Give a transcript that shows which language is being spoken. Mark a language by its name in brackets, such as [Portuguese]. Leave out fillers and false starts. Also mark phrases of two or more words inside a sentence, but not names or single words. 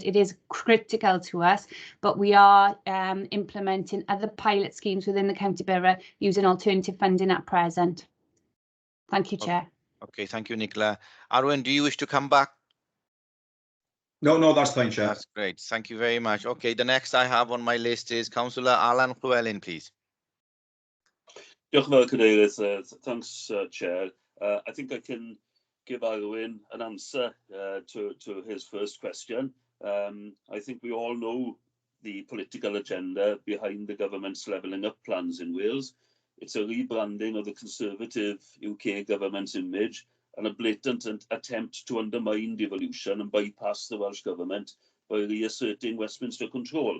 [English] It is critical to us, but we are implementing other pilot schemes within the county borough using alternative funding at present. Thank you, Chair. Okay, thank you, Nicola. Arwen, do you wish to come back? No, that's fine, Chair. That's great. Thank you very much. Okay, the next I have on my list is Councillor Alan Llewellyn, please. [Welsh] Diolch yn fawr, Cadeirydd. [English] Thanks, Chair. I think I can give Arwen an answer to his first question. I think we all know the political agenda behind the government's levelling up plans in Wales. It's a rebranding of the Conservative UK government's image and a blatant attempt to undermine devolution and bypass the Welsh Government by reasserting Westminster control.